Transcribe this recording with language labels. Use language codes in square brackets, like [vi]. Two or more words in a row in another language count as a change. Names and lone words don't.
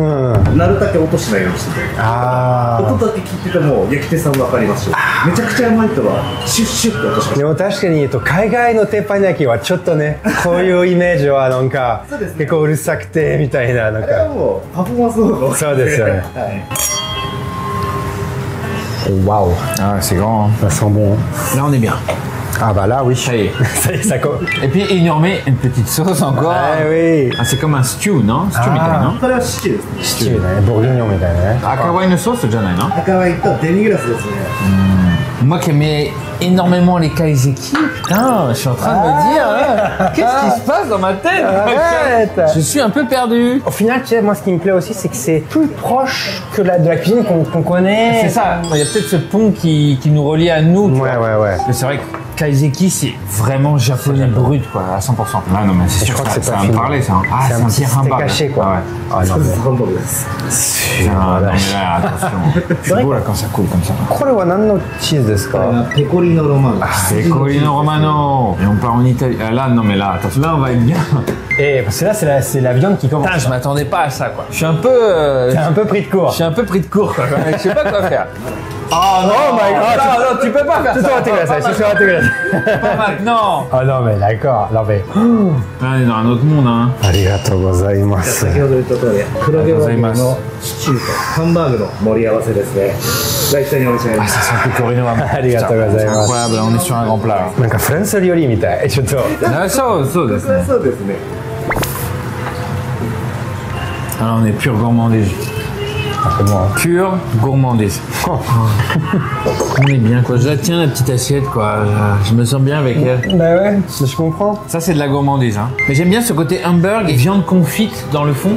[ja] なるだけ音しないようにしてて。音だけ聞いてても焼き手さん分かりますよ。めちゃくちゃうまい人はシュッシュッって音します。でも確かに言うと海外の鉄板焼きはちょっとね、こういうイメージはなんか結構うるさくてみたいななんか。あれはもうパフォーマンスの方がそうですよね。Waouh. [fr] Ah, c'est grand. Ça sent bon. Là, on est bien. Ah bah là, oui. Ça y est. Ça y est, ça colle. Et puis, il nous remet une petite sauce encore. Ah oui. Ah, c'est comme un stew, non? [ja] Stew みたいな。これはシチューですね。シチューね、ボルギニョンみたいなね。赤ワインのソースじゃないの？赤ワインとデミグラスですね。 [fr] Moi qui aimais énormément les kaiseki, putain, je suis en train de me dire, qu'est-ce qui se passe dans ma tête? Arrête. Je suis un peu perdu. Au final, tu sais, moi, ce qui me plaît aussi, c'est que c'est plus proche que de la cuisine qu'on connaît. C'est ça, il y a peut-être ce pont qui nous relie à nous. Ouais. Mais c'est vrai que kaiseki, c'est vraiment japonais brut, quoi, à 100%. Ah non, mais c'est sûr que ça va me parler, ça. Ah, c'est un petit hamburger. C'est caché, quoi. Ah non, mais... [ja] ハンバーグです。 [fr] Non, mais là, attention. C'est beau, là, quand ça coule comme ça. [ja] これは何のチーズですか？ペコリーノロマン。 [fr] Pecorino Romano. Et on part en Italie. Ah, là, non, mais là, attention, là, on va être bien. Et parce que là, c'est la viande qui commence. Putain, je m'attendais pas à ça, quoi. Je suis un peu... T'es un peu pris de court. Je suis un peu pris de court, quoi. Je sais pas quoi faire. Oh non, [en] Oh my God. [fr] non, tu peux pas faire ça. Pas maintenant. Ah non, mais d'accord. Non, mais... Là, on est dans un autre monde, hein. [ja] ありがとうございます。先ほど言った通り、黒毛和牛のシチューとハンバーグの盛り合わせですね。が一緒にお召し上がり Ah, ます。 [fr] ça sent le Pecorino Romano. [ja] ありがとうございます。 [fr] Incroyable, on est sur un grand plat. [ja] なんかフランス料理みたい。ちょっと。 Ah,そうですね。そうですね。 [fr] Alors, on est pure gourmandise. Pure gourmandise. On est bien, quoi. Je la tiens, la petite assiette, quoi. Je me sens bien avec elle. Bah ouais, je comprends. Ça, c'est de la gourmandise, hein. Mais j'aime bien ce côté hamburger et viande confite dans le fond.